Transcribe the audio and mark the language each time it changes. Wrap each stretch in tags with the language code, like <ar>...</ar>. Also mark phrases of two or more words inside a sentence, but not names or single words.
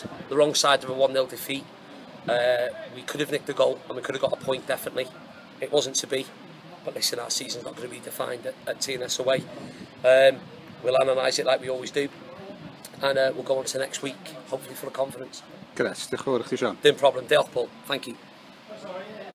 <en>The wrong side of a 1-0 defeat. We could have nicked a goal, and we could have got a point, definitely. It wasn't to be. But listen, our season's not going to be defined at TNS away. We'll analyse it like we always do, and we'll go on to next week, hopefully full of confidence.</en> <cy>Grêt, diolch yn fawr i chdi, Sean. Dim problem, diolch Paul,</cy> <en>thank you.</en>